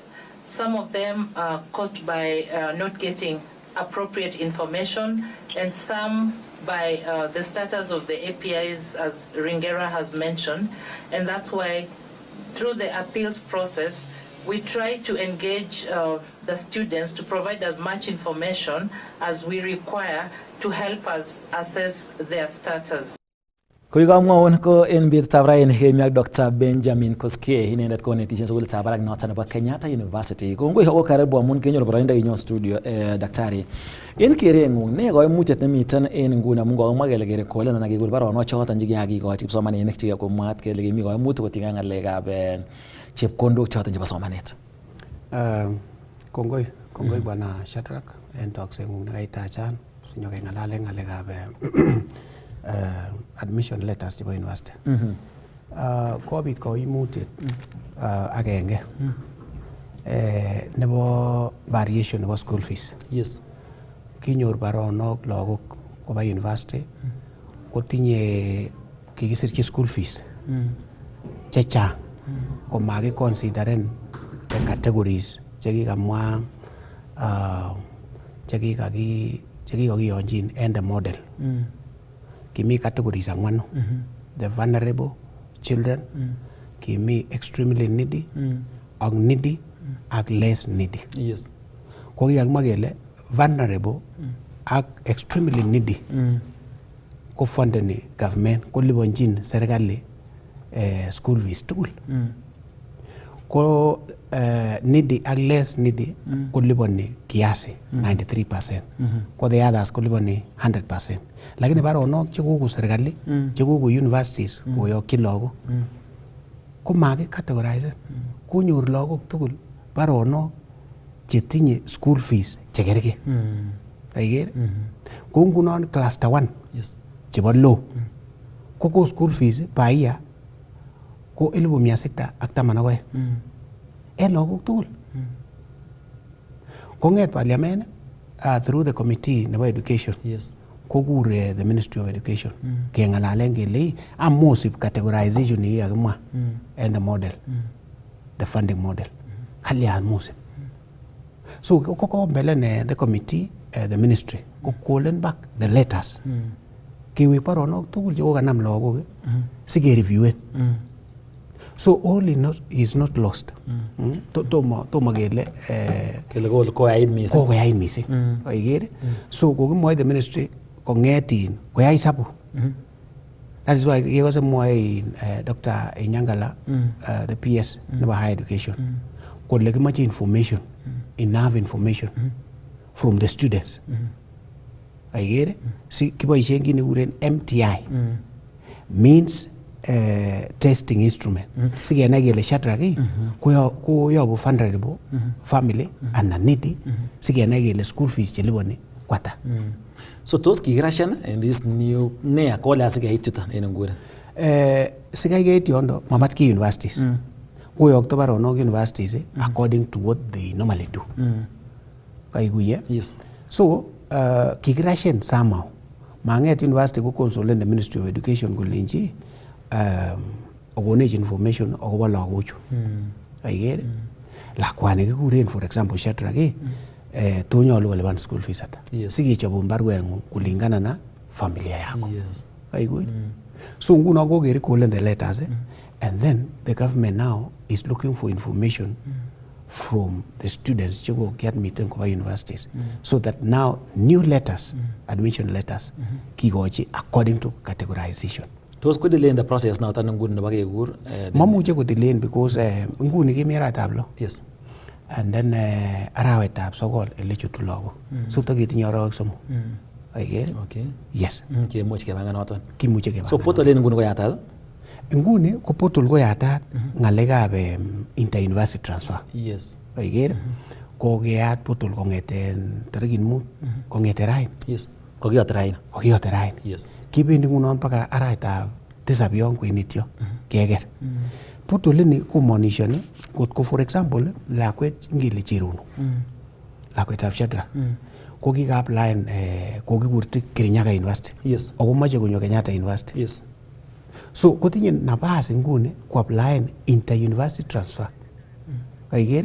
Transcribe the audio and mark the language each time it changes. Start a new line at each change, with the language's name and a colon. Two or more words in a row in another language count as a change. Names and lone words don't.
English: Some of them are caused by not getting appropriate information, and some by the status of the APIs, as Ringera has mentioned. And that's why, through the appeals process, we try to engage the students to provide as much information as we require to help us assess their status.
Kalenjin: Kuikamwaun ko en betutab raini kemi ak Dr. Benjamin Koskei inendet konetishe sukulitab barak noton nebo Kenyatta University. Kongoi ako karibu amun kenyoru boroindo inyon studio daktari. En kereng'ung ne koimutiet nemiten en nguni amun kokimwa kele kerekolen anan kekul baronok choton chekikakikochi kipsomaninik chekomwaat kele kimi koimutik kotinygei ak ng'alekab chepkondok choton chebo somanet. Kongoi bwana Shadrack en tokseng'ung nekaitachan sinyokeng'alalen ng'alekab
English: admission letters
Kalenjin: chebo university. Kobit koimutiet agenge nebo variation nebo
English: school fees.
Kalenjin: Yes. Kinyor baronok lagok koba university kotinye kikisirchi
English: school fees
Kalenjin: chechang komakiconsideren
English: the categories
Kalenjin: chekikamwa chekikakiyonjin en
English: the model.
Kalenjin: Kimi categories angwanu.
English: The vulnerable children,
Kalenjin: kimi
English: extremely needy,
Kalenjin: ak needy, ak
English: less needy.
Kalenjin: Yes. Ko kikakimwa kele vulnerable ak
English: extremely needy
Kalenjin: ko fundeni government ko liponjin serikali
English: school fees
Kalenjin: tugul. Ko needy ak
English: less needy
Kalenjin: ko liponi kiasi 93%. Ko
English: the others
Kalenjin: ko liponi 100%. Lakini baronok chekoku serikali, chekoku universities koyokyi lagok ko makikategorize. Konyor lagok tugul baronok chetinye
English: school fees
Kalenjin: chekerke. Kaiker? Ko ngunon cluster 1 chebo law ko
English: school fees per year
Kalenjin: ko 612 en lagok tugul. Kong'et parliament
English: through the committee
Kalenjin: nebo education. Yes. Kokure
English: the Ministry of Education
Kalenjin: keng'alalen kele amosib categorization nekikakimwa
English: and the model, the funding model.
Kalenjin: Kalyan mosib.
English: So
Kalenjin: koko mbele
English: the committee, the ministry kokolen back the letters.
Kalenjin: Kiwek baronok tugul chekokanam lagok sikereviewen.
English: So all is not lost.
Kalenjin: Tomo kele koyait missing. Koyait missing. Kaiker? So kokimwoi
English: the ministry
Kalenjin: kong'etin koyai sabu.
English: That is why
Kalenjin: kekose mwoe
English: Dr. Inyangala, the PS nebo higher education,
Kalenjin: kole kimoche
English: information, enough information from the students.
Kalenjin: Kaiker? Si kiboisien kit nekikuren MTI,
English: means testing instrument.
Kalenjin: Sikenai kele Shadrack koyobu
English: vulnerable family
Kalenjin: anan needy, sikenai kele school fees cheliponi kwata. So tos kikirashan
English: in this new
Kalenjin: nea kole asikeit chuton en nguni. Sikai keit yondo mamat ki universities. Koyokto baronok
English: universities according to what they normally do.
Kalenjin: Kaikuye? Yes. So kikirashan somehow. Manget university ko consultant
English: the Ministry of Education
Kalenjin: kolenji okonech information akobo lagochu. Kaiker? Lakwani kikuren
English: for example
Kalenjin: Shadrack tonyolu kolipan school fees ata. Sikechobun barweng'ung
Swahili: kulingana na familia yako.
Kalenjin: Kaiker?
English: So
Kalenjin: nguno kokeri kolen
English: the letters and then the government now is looking for information from the students
Kalenjin: cheko kiadmiten koba
English: universities so that now new letters, admission letters, kikochi according to categorization.
Kalenjin: Tos ko
English: delay in the process now
Kalenjin: tan nguni nebo kekur? Mamuche ko
English: delay because
Kalenjin: nguni kemi arawetab lo. Yes.
English: And then
Kalenjin: arawetab sokol elechutu lagok. So taketinye arawek somok. Okay. Yes. Kimuche kepangan noton. Kimuche kepangan. So portal en nguni ko yatat? Nguni ko portal ko yatat ng'alekab
English: inter-university transfer.
Kalenjin: Yes. Kaiker? Kokeyat portal kong'eten tarikit 5 kong'ete raini. Yes. Kokiyote raini. Kokiyote raini. Yes. Kibendi ngunon mpaka arawetab 7 yon kwenityo keker. Portal ini komonishoni kotko
English: for example
Kalenjin: lakwet ngele Cherono. Lakwetab Shadrack. Ko kika-applyen kokikurti Kirinyaga University. Yes. Ako moche konyo Kenyatta University. Yes. So kotinye nabas nguni ko-applyen
English: inter-university transfer.
Kalenjin: Kaiker?